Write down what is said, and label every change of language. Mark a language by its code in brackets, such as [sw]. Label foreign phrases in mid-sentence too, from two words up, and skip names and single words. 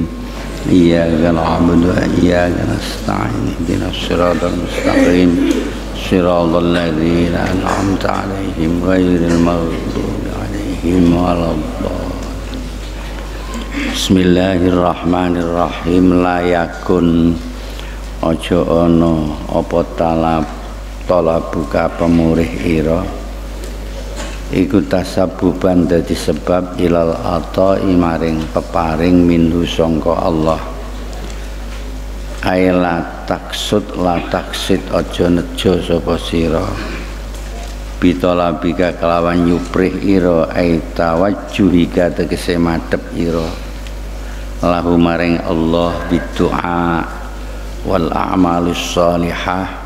[ar] إياك نعبد وإياك نستعين. اهدنا الصراط المستقيم. صراط الذين أنعمت عليهم غير المغضوب عليهم ولا الضالين. بسم الله الرحمن الرحيم. [jv] Layakun ojo ono apa talabuka pemurih ira iku tasabuban dadi sebab [ar] إلى العطاء [jv] maring peparing minhu sangka Allah. [ar] أي لا تقصد [jv] aja nejo sapa sira bitalabika kelawan nyuprih ira [ar] أي توجهك [jv] tegese madhep ira lahu maring Allah [ar] بالدعاء والأعمال الصالحة.